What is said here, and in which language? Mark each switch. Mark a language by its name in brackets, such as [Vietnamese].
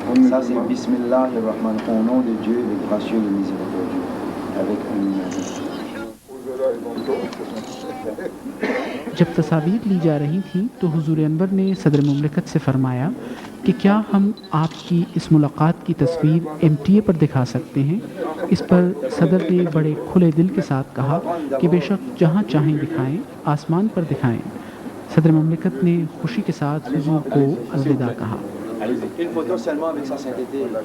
[French] Ça c'est Bismillahir-Rahman, au nom de Dieu, le gracieux, le miséricordieux, avec un numéro. [Hindi] जब तस्वीर ली जा रही थी तो हुजूर अनवर ने सदर मुमलिकत से फरमाया कि क्या हम आपकी इस मुलाकात की तस्वीर MTA पर दिखा सकते हैं। इस पर सदर ने बड़े खुले दिल के साथ कहा कि बेशक जहां चाहें दिखाएं, आसमान पर दिखाएं। सदर मुमलिकत ने खुशी के साथ हुजूर को अलविदा कहा। [French] Une photo seulement avec sa sainteté.